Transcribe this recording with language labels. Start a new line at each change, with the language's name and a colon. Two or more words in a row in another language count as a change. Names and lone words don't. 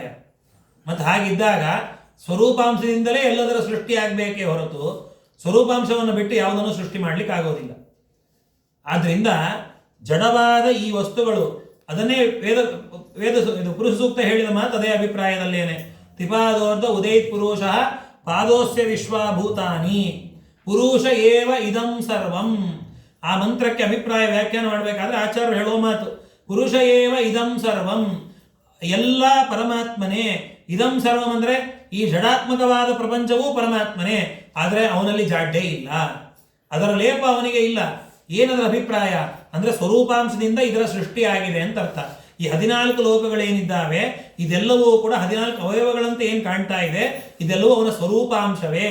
Kannada: ಮತ್ತು ಹಾಗಿದ್ದಾಗ ಸ್ವರೂಪಾಂಶದಿಂದಲೇ ಎಲ್ಲದರ ಸೃಷ್ಟಿಯಾಗಬೇಕೇ ಹೊರತು ಸ್ವರೂಪಾಂಶವನ್ನು ಬಿಟ್ಟು ಯಾವುದನ್ನು ಸೃಷ್ಟಿ ಮಾಡಲಿಕ್ಕೆ ಆಗೋದಿಲ್ಲ. ಆದ್ದರಿಂದ ಜಡವಾದ ಈ ವಸ್ತುಗಳು, ಅದನ್ನೇ ವೇದ ಪುರುಷ ಸೂಕ್ತ ಹೇಳಿದ ಮಾತು ಅದೇ ಅಭಿಪ್ರಾಯದಲ್ಲೇನೆ.
Sanskrit: ತ್ರಿಪಾದೋರ್ಧ ಉದೈತ್ ಪುರುಷ ಪಾದೋಸ್ಯ ವಿಶ್ವಭೂತಾನಿ ಪುರುಷ ಏವ ಇದಂ ಸರ್ವಂ.
Kannada: ಆ ಮಂತ್ರಕ್ಕೆ ಅಭಿಪ್ರಾಯ ವ್ಯಾಖ್ಯಾನ ಮಾಡಬೇಕಾದ್ರೆ ಆಚಾರ್ಯರು ಹೇಳುವ ಮಾತು
Sanskrit: ಪುರುಷ ಏವ ಇದಂ ಸರ್ವಂ,
Kannada: ಎಲ್ಲ ಪರಮಾತ್ಮನೇ.
Sanskrit: ಇದಂ ಸರ್ವಂ
Kannada: ಅಂದರೆ ಈ ಜಡಾತ್ಮಕವಾದ ಪ್ರಪಂಚವೂ ಪರಮಾತ್ಮನೇ, ಆದರೆ ಅವನಲ್ಲಿ ಜಾಡ್ಯ ಇಲ್ಲ, ಅದರ ಲೇಪ ಅವನಿಗೆ ಇಲ್ಲ. ಏನದರ ಅಭಿಪ್ರಾಯ ಅಂದರೆ ಸ್ವರೂಪಾಂಶದಿಂದ ಇದರ ಸೃಷ್ಟಿಯಾಗಿದೆ ಅಂತ ಅರ್ಥ. ಈ 14 ಲೋಕಗಳೇನಿದ್ದಾವೆ ಇದೆಲ್ಲವೂ ಕೂಡ 14 ಅವಯವಗಳಂತೆ ಏನು ಕಾಣ್ತಾ ಇದೆ, ಇದೆಲ್ಲವೂ ಅವನ ಸ್ವರೂಪಾಂಶವೇ.